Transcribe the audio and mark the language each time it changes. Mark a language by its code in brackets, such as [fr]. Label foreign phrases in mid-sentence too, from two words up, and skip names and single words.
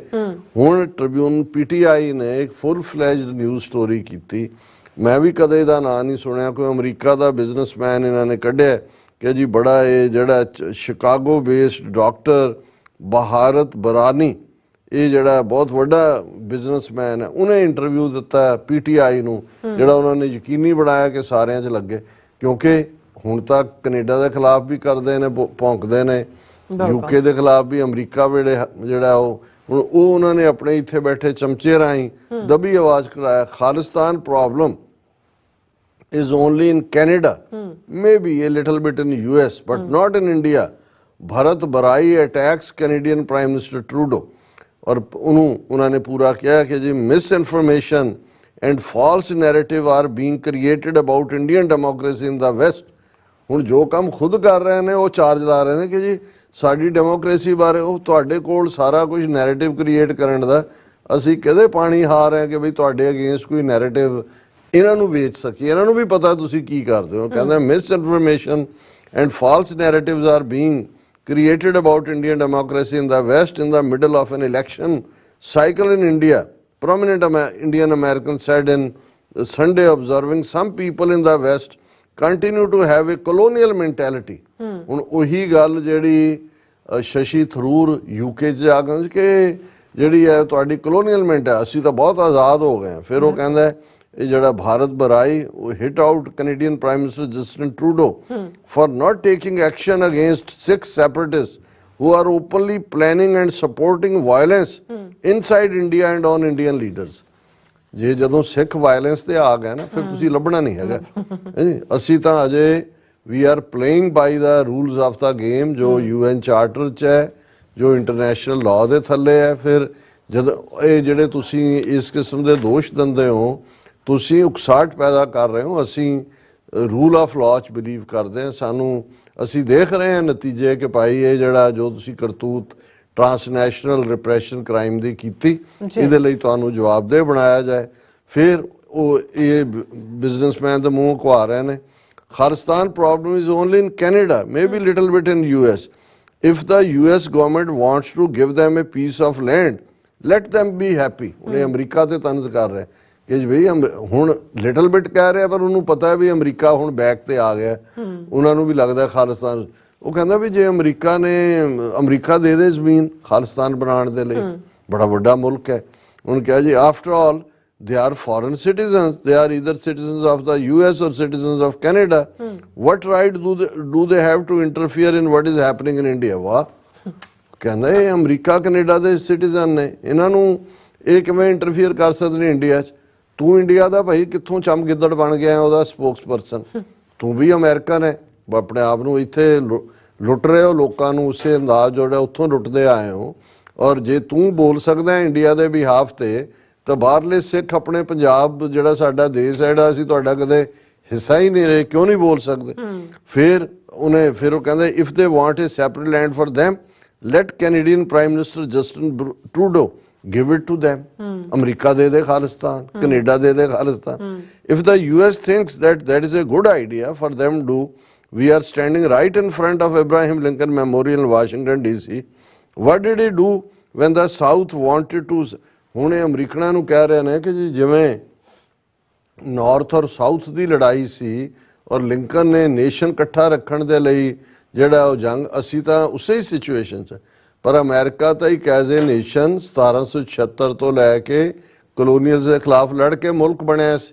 [pa] ਹੁਣ ਟ੍ਰਿਬਿਊਨ PTI ਨੇ ਇੱਕ [en] full fledged news story [pa] ਕੀਤੀ, ਮੈਂ ਵੀ ਕਦੇ ਇਹਦਾ ਨਾਂ ਨਹੀਂ ਸੁਣਿਆ, ਕੋਈ ਅਮਰੀਕਾ ਦਾ ਬਿਜ਼ਨਸਮੈਨ ਇਹਨਾਂ ਨੇ ਕੱਢਿਆ ਕਿ ਜੀ ਬੜਾ ਇਹ ਜਿਹੜਾ [en] Chicago based doctor [pa] ਬਹਾਰਤ ਬਰਾਨੀ, ਇਹ ਜਿਹੜਾ ਬਹੁਤ ਵੱਡਾ ਬਿਜ਼ਨਸਮੈਨ ਹੈ, ਉਹਨੇ ਇੰਟਰਵਿਊ ਦਿੱਤਾ PTI ਨੂੰ, ਜਿਹੜਾ ਉਹਨਾਂ ਨੇ ਯਕੀਨੀ ਬਣਾਇਆ ਕਿ ਸਾਰਿਆਂ 'ਚ ਲੱਗੇ। ਕਿਉਂਕਿ ਹੁਣ ਤੱਕ ਕੈਨੇਡਾ ਦੇ ਖਿਲਾਫ ਵੀ ਕਰਦੇ ਨੇ, ਭੌਂਕਦੇ ਨੇ, UK ਦੇ ਖਿਲਾਫ ਵੀ, ਅਮਰੀਕਾ ਵੇਲੇ ਜਿਹੜਾ ਉਹ ਹੁਣ ਉਹਨਾਂ ਨੇ ਆਪਣੇ ਇੱਥੇ ਬੈਠੇ ਚਮਚੇ ਰਾਹੀਂ ਦਬੀ ਆਵਾਜ਼ ਕਰਾਇਆ [en] Khalistan problem is only in Canada, maybe a little bit in US, but not in India. Bharat Barai attacks Canadian Prime Minister Trudeau. [pa] ਔਰ ਉਹਨਾਂ ਨੇ ਪੂਰਾ ਕਿਹਾ ਕਿ ਜੀ [en] misinformation and false narrative are being created about Indian democracy in the West. [pa] ਹੁਣ ਜੋ ਕੰਮ ਖੁਦ ਕਰ ਰਹੇ ਨੇ ਉਹ ਚਾਰਜ ਲਾ ਰਹੇ ਨੇ ਕਿ ਜੀ ਸਾਡੀ ਡੈਮੋਕ੍ਰੇਸੀ ਬਾਰੇ ਉਹ ਤੁਹਾਡੇ ਕੋਲ ਸਾਰਾ ਕੁਝ [en] narrative create [pa] ਕਰਨ ਦਾ, ਅਸੀਂ ਕਦੇ ਪਾਣੀ ਹਾਰ ਰਹੇ ਕਿ ਬਈ ਤੁਹਾਡੇ ਅਗੇਂਸਟ ਕੋਈ ਨੈਰੇਟਿਵ ਇਹਨਾਂ ਨੂੰ ਵੇਚ ਸਕੀਏ, ਇਹਨਾਂ ਨੂੰ ਵੀ ਪਤਾ ਤੁਸੀਂ ਕੀ ਕਰਦੇ ਹੋ। [en] ਕਹਿੰਦਾ misinformation and false narratives are being created about Indian democracy in the West in the middle of an election cycle in India. Prominent Indian Americans said in Sunday, observing some people in the West continue to have a colonial mentality. [pa] ਹੁਣ ਉਹੀ ਗੱਲ ਜਿਹੜੀ ਸ਼ਸ਼ੀ ਥਰੂਰ UK 'ਚ ਆ ਗਏ ਕਿ ਜਿਹੜੀ ਹੈ ਤੁਹਾਡੀ colonialment ਹੈ, ਅਸੀਂ ਤਾਂ ਬਹੁਤ ਆਜ਼ਾਦ ਹੋ ਗਏ। ਫਿਰ ਉਹ ਕਹਿੰਦਾ ਇਹ ਜਿਹੜਾ ਭਾਰਤ ਬਰਾਈ ਉਹ [en] hit out Canadian Prime Minister Justin Trudeau for not taking action against Sikh separatists who are openly planning and supporting violence inside India and on Indian leaders। [pa] ਜੇ ਜਦੋਂ ਸਿੱਖ ਵਾਇਲੈਂਸ ਤੇ ਆ ਗਏ ਨਾ ਫਿਰ ਤੁਸੀਂ ਲੱਭਣਾ ਨਹੀਂ ਹੈਗਾ। ਅਸੀਂ ਤਾਂ ਅਜੇ ਵੀ [en] are playing by the rules of the game [pa] ਜੋ UN ਚਾਰਟਰ 'ਚ ਹੈ, ਜੋ [en] international law [pa] ਦੇ ਥੱਲੇ ਹੈ। ਫਿਰ ਜਦ ਇਹ ਜਿਹੜੇ ਤੁਸੀਂ ਇਸ ਕਿਸਮ ਦੇ ਦੋਸ਼ ਦਿੰਦੇ ਹੋ, ਤੁਸੀਂ ਉਕਸਾਹਟ ਪੈਦਾ ਕਰ ਰਹੇ ਹੋ। ਅਸੀਂ [en] rule of law [pa] 'ਚ ਬਿਲੀਵ ਕਰਦੇ ਹਾਂ। ਸਾਨੂੰ ਅਸੀਂ ਦੇਖ ਰਹੇ ਹਾਂ ਨਤੀਜੇ ਕਿ ਭਾਈ ਇਹ ਜਿਹੜਾ ਜੋ ਤੁਸੀਂ ਕਰਤੂਤ [en] transnational repression crime [pa] ਦੀ ਕੀਤੀ, ਇਹਦੇ ਲਈ ਤੁਹਾਨੂੰ ਜਵਾਬਦੇਹ ਬਣਾਇਆ ਜਾਏ। ਫਿਰ ਉਹ ਇਹ ਬਿਜ਼ਨਸਮੈਨ ਦੇ ਮੂੰਹ ਖਵਾ ਰਹੇ ਨੇ [en] Khalistan problem is only in Canada, maybe little bit in US. if the US government wants to give them a piece of land, let them be happy। [pa] ਉਹਨੇ ਅਮਰੀਕਾ ਤੇ ਤੰਜ਼ ਕਰ ਰਿਹਾ ਕਿ ਬਈ ਹੁਣ [en] little bit [pa] ਕਹਿ ਰਿਹਾ ਪਰ ਉਹਨੂੰ ਪਤਾ ਹੈ ਵੀ ਅਮਰੀਕਾ ਹੁਣ ਬੈਕ ਤੇ ਆ ਗਿਆ। ਉਹਨਾਂ ਨੂੰ ਵੀ ਲੱਗਦਾ ਖਾਲਿਸਤਾਨ, ਉਹ ਕਹਿੰਦਾ ਵੀ ਜੇ ਅਮਰੀਕਾ ਦੇ ਦੇ ਜ਼ਮੀਨ ਖਾਲਿਸਤਾਨ ਬਣਾਉਣ ਦੇ ਲਈ, ਬੜਾ ਵੱਡਾ ਮੁਲਕ ਹੈ। ਉਹਨੇ ਕਿਹਾ ਜੀ [en] after all they are foreign citizens, they are either citizens of the US or citizens of Canada, what right do they have to interfere in what is happening in India? [pa] ਵਾਹ, ਕਹਿੰਦਾ ਇਹ ਅਮਰੀਕਾ ਕੈਨੇਡਾ ਦੇ ਸਿਟੀਜ਼ਨ ਨੇ, ਇਹਨਾਂ ਨੂੰ ਇਹ ਕਿਵੇਂ ਇੰਟਰਫੀਅਰ ਕਰ ਸਕਦੇ ਨੇ ਇੰਡੀਆ 'ਚ? ਤੂੰ ਇੰਡੀਆ ਦਾ ਭਾਈ ਕਿੱਥੋਂ ਚਮ ਗਿੱਦੜ ਬਣ ਗਿਆ ਉਹਦਾ ਸਪੋਕਸ ਪਰਸਨ? ਤੂੰ ਵੀ ਅਮਰੀਕਨ ਹੈ, ਆਪਣੇ ਆਪ ਨੂੰ ਇੱਥੇ ਲੁੱਟ ਰਹੇ ਹੋ ਲੋਕਾਂ ਨੂੰ, ਉਸੇ ਅੰਦਾਜ਼ ਜਿਹੜਾ ਉੱਥੋਂ ਲੁੱਟਦੇ ਆਏ ਹੋ। ਔਰ ਜੇ ਤੂੰ ਬੋਲ ਸਕਦਾ ਇੰਡੀਆ ਦੇ ਬਿਹਾਫ ਤੇ, ਤਾਂ ਬਾਹਰਲੇ ਸਿੱਖ ਆਪਣੇ ਪੰਜਾਬ ਜਿਹੜਾ ਸਾਡਾ ਦੇਸ਼ ਹੈ ਜਿਹੜਾ ਅਸੀਂ ਤੁਹਾਡਾ ਕਦੇ ਹਿੱਸਾ ਹੀ ਨਹੀਂ ਰਹੇ, ਕਿਉਂ ਨਹੀਂ ਬੋਲ ਸਕਦੇ? ਫਿਰ ਉਹ ਕਹਿੰਦਾ [en] if they want a separate land for them, let Canadian Prime Minister Justin Trudeau give it to them। [pa] ਅਮਰੀਕਾ ਦੇ ਦੇ ਖਾਲਿਸਤਾਨ, ਕੈਨੇਡਾ ਦੇ ਦੇ ਖਾਲਿਸਤਾਨ। [en] if the US thinks that is a good idea for them to, we are standing right in front of Abraham Lincoln Memorial in Washington DC। what did he do when the South wanted to? [pa] ਹੁਣ ਇਹ ਅਮਰੀਕਨਾਂ ਨੂੰ ਕਹਿ ਰਹੇ ਨੇ ਕਿ ਜੀ ਜਿਵੇਂ ਨਾਰਥ ਔਰ ਸਾਊਥ ਦੀ ਲੜਾਈ ਸੀ ਔਰ ਲਿੰਕਨ ਨੇ ਨੇਸ਼ਨ ਇਕੱਠਾ ਰੱਖਣ ਦੇ ਲਈ ਜਿਹੜਾ ਉਹ ਜੰਗ, ਅਸੀਂ ਤਾਂ ਉਸੇ ਹੀ ਸਿਚੁਏਸ਼ਨ 'ਚ। ਪਰ ਅਮਰੀਕਾ ਤਾਂ ਇੱਕ [en] as a nation [pa] 1776 ਤੋਂ ਲੈ ਕੇ ਕਲੋਨੀਅਲ ਦੇ ਖਿਲਾਫ ਲੜ ਕੇ ਮੁਲਕ ਬਣਿਆ ਸੀ।